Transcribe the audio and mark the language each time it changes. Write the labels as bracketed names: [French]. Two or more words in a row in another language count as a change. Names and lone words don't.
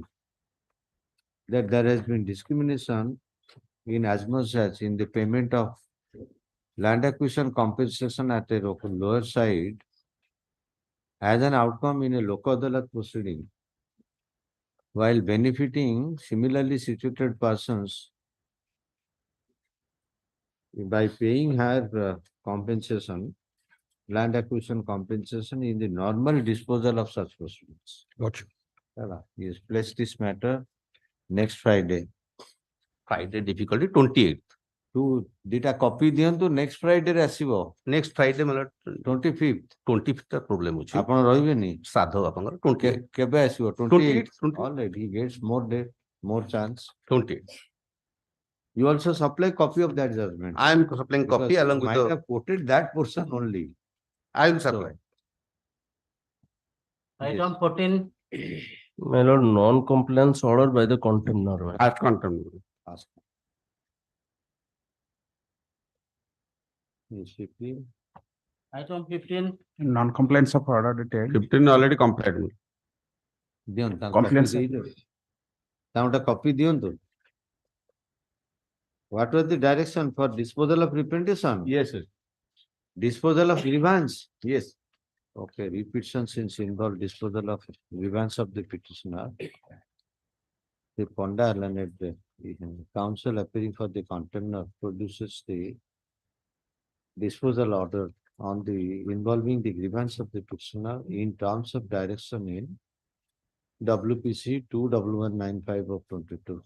[English] that there has been discrimination in as much as in the payment of land acquisition compensation at a lower side as an outcome in a Lok Adalat proceeding, while benefiting similarly situated persons by paying her compensation, land acquisition compensation in the normal disposal of such proceedings. Lordship. He has placed this matter next Friday. Friday difficulty 28th. [Odia] Dita copy diyantu [English] next Friday [Odia] ରେ ଆସିବ. [English] Next Friday, my lord. 25th. [Odia] 25th problem ଅଛି. ଆପଣ ରହିବେନି? ସାଧ ଆପଣଙ୍କର 28th. କେବେ ଆସିବ? [English] 28th. All right, he gets more day, more chance. 28th. You also supply copy of that judgment. I am supplying copy Because along you with might the. have quoted that portion only. I will supply. Item 14. My lord, non-compliance order by the contender. At contempt. Ask. Yes, 15. Item 15. Non-compliance of order detailed. 15 already complied. [Odia] ଦିଅନ୍ତୁ ତାଙ୍କୁ [English] Complaints. [Odia] copy ଦେଇଦେବେ। ତାଙ୍କୁ ଗୋଟେ copy ଦିଅନ୍ତୁ। [English] What was the direction for disposal of representation? Yes, sir. Disposal of grievance? Yes. Okay, repetition since involve disposal of grievance of the petitioner. The Ponda learned counsel appearing for the contender produces the disposal order on the involving the grievance of the petitioner in terms of direction in WPC 21195 of 22.